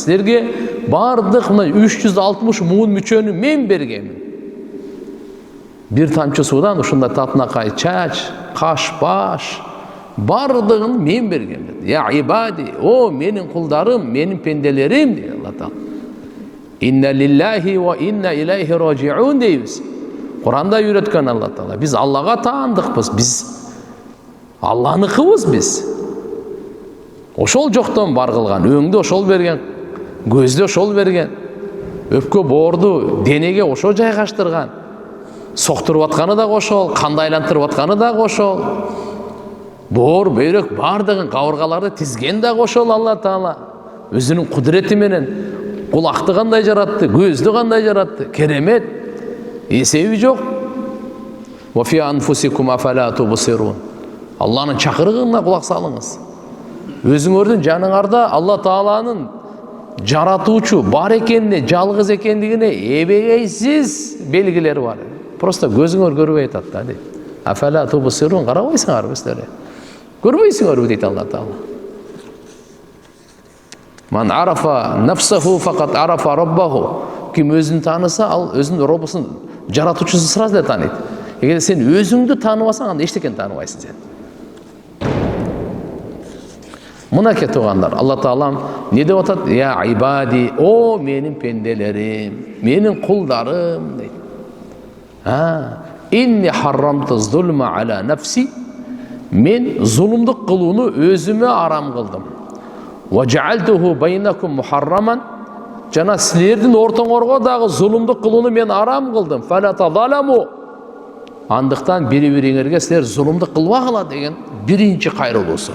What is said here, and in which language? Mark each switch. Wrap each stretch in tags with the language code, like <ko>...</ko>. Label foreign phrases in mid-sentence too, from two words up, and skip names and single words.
<ky>Силерге бардык мына 360 муун мүчөнү мен бергенмин. Бир тамчы суудан ушундай татынакай чач, каш, баш бардыгын мен бергенмин.</ky> <ar>يا عبادي,</ar> <ky>о менин кулдарым, менин пенделерим дейт Алла Таала.</ky> <ar>إنا لله و إنا إليه راجعون дейбиз.</ar> <ky>Куранда үйрөткөн Алла Таала. Биз Аллага таандыкпыз, биз Алланыкыбыз биз. ошол жоктон бар кылган, өңдү ошол берген, көздү ошол берген, өпкө боорду денеге ошо жайгаштырган, соктуруп атканы да ошол, канды айлантырып атканы да ошол, боор, бөйрөк бардыгын, кабыргаларды тизген да ошол Алла Таала. Өзүнүн кудурети менен кулакты кандай жаратты, көздү кандай жаратты, керемет, эсеби жок.</ky> <ar>و في أنفسكم أفلا تبصرون.</ar> <ky>Алланын чакырыгына кулак салыңыз. Өзүңөрдүн жаныңарда Алла Тааланын жаратуучу бар экенине, жалгыз экендигине эбегейсиз белгилери бар. Просто көзүңөр көрбөй атат да.</ky> <ar>أفلا تبصرون,</ar> <ky>карабайсыңарбы силер? Көрбөйсүңөрбү дейт Алла Таала.</ky> <ar>من عرف نفسه فقد عرف ربه.</ar> <ky>Ким өзүн таныса, ал өзүнүн робусун, жаратуучусун сразу эле тааныйт. Эгер сен өзүңдү тааныбасаң, анда эчтекени тааныбайсың сен. Мынакей туугандар, Алла Таалам не деп атат?</ky> <ar>يا عبادي,</ar> <ky>о менин пенделерим, менин кулдарым дейт.</ky> <ar>إني حرمت الظلم على نفسي.</ar> <ky>Мен зулумдук кылууну өзүмө арам кылдым.</ky> <ar>و جعلته بينكم محرما.</ar> <ky>Жана силердин ортоңорго дагы зулумдук кылууну мен арам кылдым.</ky> <ar>فلا تظالموا.</ar> <ky>Андыктан бири-бириңерге силер зулумдук кылбагыла деген биринчи кайрылуусу.</ky>